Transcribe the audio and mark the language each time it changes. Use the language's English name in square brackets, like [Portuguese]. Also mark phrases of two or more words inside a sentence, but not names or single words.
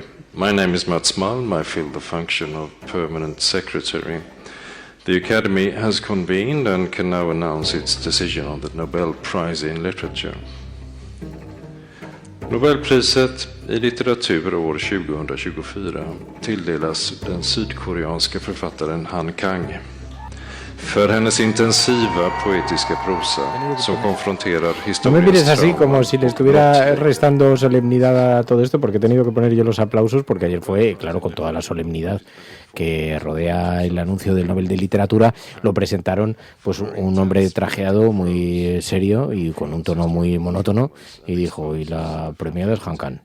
[English] My name is Mats Malm. I fill the function of permanent secretary. The Academy has convened and can now announce its decision on the Nobel Prize in Literature. [Swedish] Nobelpriset i litteratur år 2024 tilldelas den sydkoreanska författaren Han Kang för hennes intensiva poetiska prosa som konfronterar historiens... [Spanish] No me mires así como si le estuviera restando solemnidad a todo esto, porque he tenido que poner yo los aplausos, porque ayer fue, claro, con toda la solemnidad que rodea el anuncio del Nobel de Literatura, lo presentaron pues un hombre trajeado muy serio y con un tono muy monótono, y dijo, y la premiada es Han Kang.